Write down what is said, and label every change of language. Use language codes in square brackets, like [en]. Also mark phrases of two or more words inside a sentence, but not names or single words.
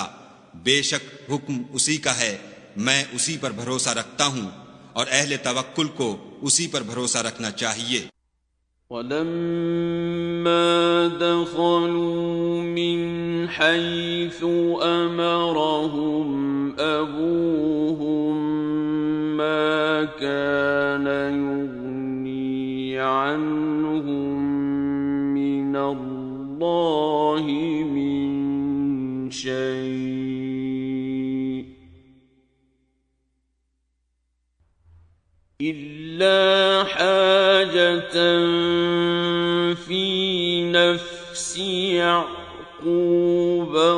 [hi] बेशक हुक्म उसी का है, मैं उसी पर भरोसा रखता हूँ और अहले तवक्कुल को उसी पर भरोसा रखना चाहिए। [ar] ولما دخلوا من حيث أمرهم أبوهم ما كان يغني عنهم من الله من شيء إلا حاجة في نفس يعقوب